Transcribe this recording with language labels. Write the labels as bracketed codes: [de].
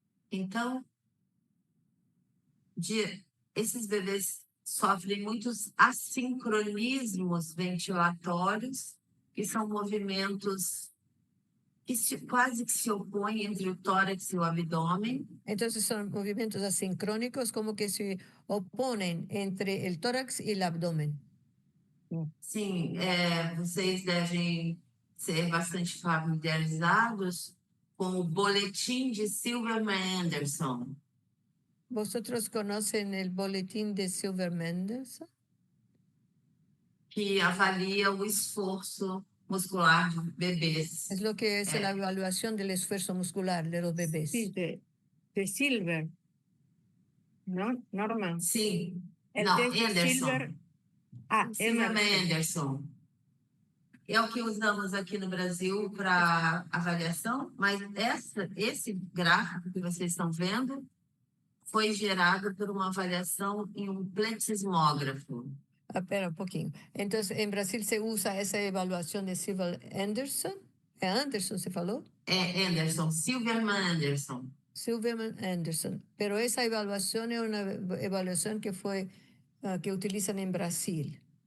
[pt] Então, esses bebês sofrem muitos assincronismos ventilatórios, que são movimentos que quase que se opõem entre o tórax e o abdômen. [es] Entonces son movimientos asincrónicos como que se oponen entre el tórax y el abdomen. [pt] Sim, vocês devem ser bastante familiarizados com o boletim de Silverman-Anderson. [es] ¿Vosotros conocen el boletín de Silverman-Anderson? [pt] Que avalia o esforço muscular de bebês. [es] Es lo que es la evaluación del esfuerzo muscular de los bebés. Sí, de Silver. ¿No, Norma? Sí. El test de Silver. Silverman-Anderson. [pt] É o que usamos aqui no Brasil para avaliação, mas esse gráfico que vocês estão vendo foi gerado por uma avaliação em um plexismógrafo. [es] Espera un poquito. Entonces, en Brasil se usa esa evaluación de Silverman-Anderson. ¿Anderson se falou? Anderson, Silverman-Anderson. Silverman-Anderson. Pero esa evaluación es una evaluación que que utilizan en Brasil.